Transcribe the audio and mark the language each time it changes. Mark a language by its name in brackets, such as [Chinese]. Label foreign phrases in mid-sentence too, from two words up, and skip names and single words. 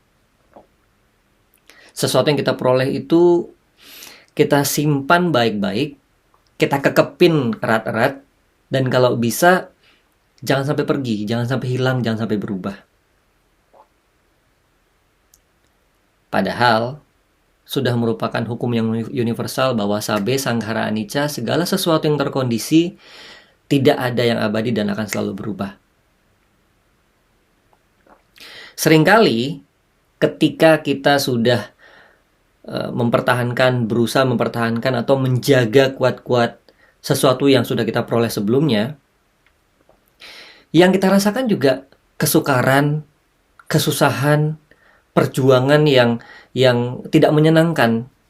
[Indonesian] Sesuatu yang kita peroleh itu kita simpan baik-baik, kita kekepin erat-erat, dan kalau bisa jangan sampai pergi, jangan sampai hilang, jangan sampai berubah. Padahal sudah merupakan hukum yang universal bahwa [Pali] sabe sanghara anicca, [Indonesian] segala sesuatu yang terkondisi tidak ada yang abadi dan akan selalu berubah. Seringkali ketika kita sudah berusaha mempertahankan atau menjaga kuat-kuat sesuatu yang sudah kita peroleh sebelumnya, yang kita rasakan juga kesukaran, kesusahan, perjuangan yang tidak menyenangkan.